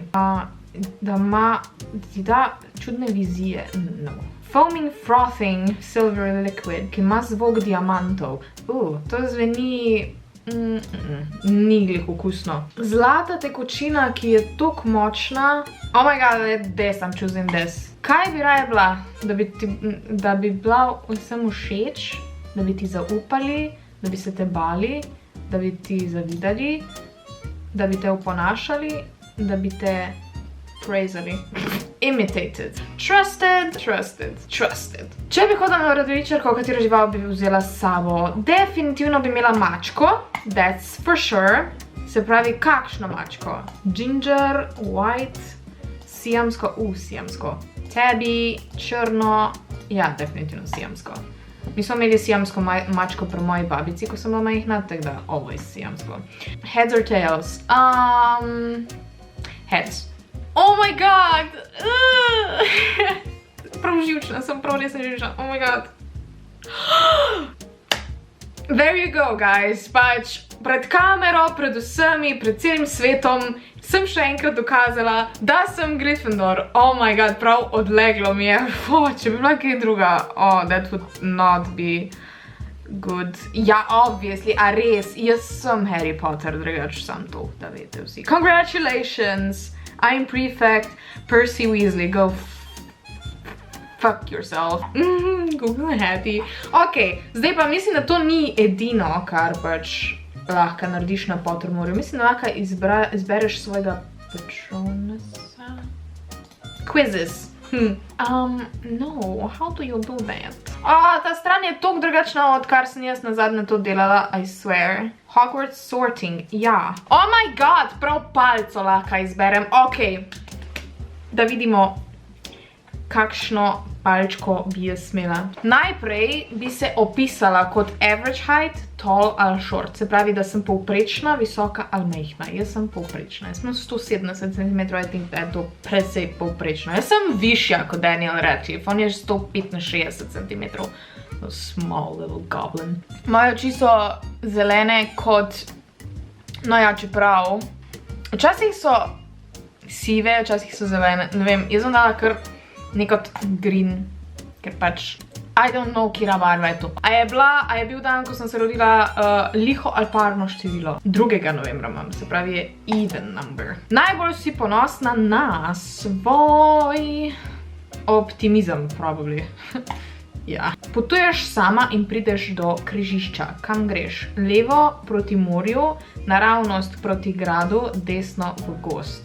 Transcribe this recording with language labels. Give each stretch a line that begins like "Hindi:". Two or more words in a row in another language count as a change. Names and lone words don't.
Slovenian: Da ti da čudne vizije. No.
English: Foaming Frothing Silver Liquid,
Slovenian: ki ima zvok diamantov. To zveni... ni glih okusno. Zlata tekočina, ki je toliko močna.
English: Oh my god, this, I'm choosing this.
Slovenian: Kaj bi raje bila? Da bi bila vsem všeč? Da bi ti zaupali, da bi se te bali, da bi ti zavidali, da bi te oponašali, da bi te praisali.
English: Imitated. Trusted.
Slovenian: Če bi hodila na rodovečerko, katero žival bi vzela s sabo? Definitivno bi imela mačko.
English: That's for sure.
Slovenian: Se pravi, kakšno mačko?
English: Ginger, white,
Slovenian: siamsko, siamsko. Tebi, črno, ja, definitivno siamsko. Mi smo imeli siamsko mačko pri moji babici, ko sem bila majhna, tako da always siamsko.
English: Heads or tails? Heads. Oh my god!
Slovenian: Prav živčna sem, prav res sem živčna.
English: Oh my god. There you go, guys.
Slovenian: Pač pred kamero, pred vsemi, pred celim svetom sem še enkrat dokazala, da sem Gryffindor.
English: Oh my god,
Slovenian: prav odleglo mi je. Če bi bila kaj druga.
English: Oh, that would not be good.
Slovenian: Ja, obviously, a res, jaz sem Harry Potter, drugač sem to, da vete vsi.
English: Congratulations! I'm prefect Percy Weasley. Go fuck yourself. Google happy.
Slovenian: Ok, zdaj pa mislim, da to ni edino, kar pač lahko narediš na Pottermoru. Mislim, da lahko izbereš svojega patronesa.
English: Quizzes. No, how do you do that?
Slovenian: Ta stran je toliko drugačna, odkar sem jaz nazadnje to delala,
English: I swear. Hogwarts sorting, ja. Oh my god,
Slovenian: prav palco lahko izberem. Ok, da vidimo, kakšno palčko bi jaz smela. Najprej bi se opisala kot
English: average height, tall
Slovenian: ali short. Se pravi, da sem povprečna, visoka ali majhna. Jaz sem povprečna. Jaz sem 170 cm,
English: I think
Slovenian: da je to precej povprečno. Jaz sem višja kot Daniel Radcliffe, on je 165 cm.
English: A small little goblin.
Slovenian: Moje oči so zelene kot, no ja, čeprav, včasih so sive, včasih so zelene, ne vem, jaz sem dala kar nekot green, ker pač,
English: I don't know,
Slovenian: kira barva je to. A je bil dan, ko sem se rodila, liho ali parno število? 2. novembra imam, se pravi je
English: even number.
Slovenian: Najbolj si ponosna na svoj optimizem, probably. Ja. Potuješ sama in prideš do križišča. Kam greš? Levo proti morju, naravnost proti gradu, desno v gozd.